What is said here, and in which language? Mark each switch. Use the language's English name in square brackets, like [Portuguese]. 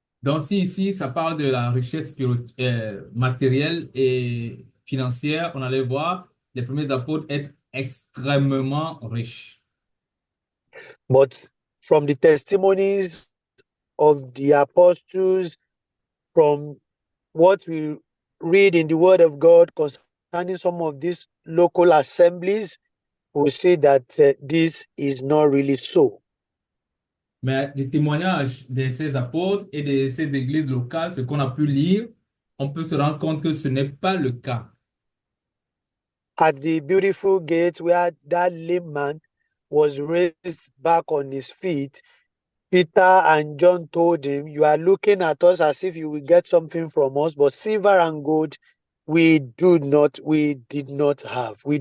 [French] Donc, si ici, ça parle de la richesse matérielle et financière, on allait voir les premiers apôtres être extrêmement riches. [English] But from the testimonies of the apostles, from what we read in the Word of God concerning some of these local assemblies, we see that this is not really so. [French] Mais des témoignages de ces apôtres et de ces églises locales, ce qu'on a pu lire, on peut se rendre compte que ce n'est pas le cas. [English] At the beautiful gate where that lame man was raised back on his feet, Peter and John told him, "You are looking at us as if you will get something from us, but silver and gold we do not have."